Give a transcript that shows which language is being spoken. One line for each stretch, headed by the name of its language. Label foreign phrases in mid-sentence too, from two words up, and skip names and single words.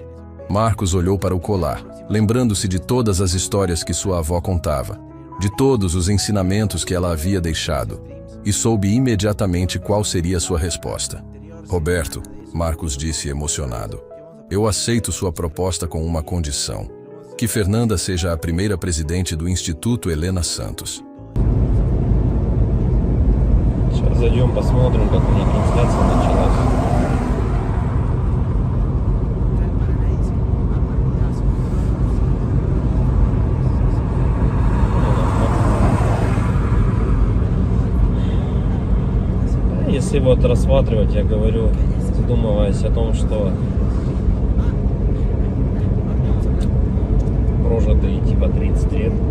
Portuguese: Marcos olhou para o colar, lembrando-se de todas as histórias que sua avó contava, de todos os ensinamentos que ela havia deixado, e soube imediatamente qual seria sua resposta. "Roberto", Marcos disse emocionado, "eu aceito sua proposta com uma condição: que Fernanda seja a primeira presidente do Instituto Helena Santos."
Russian: Сейчас зайдем, посмотрим, как у них трансляция началась. Если вот рассматривать, я говорю, задумываясь о том, что прожитые типа 30 лет,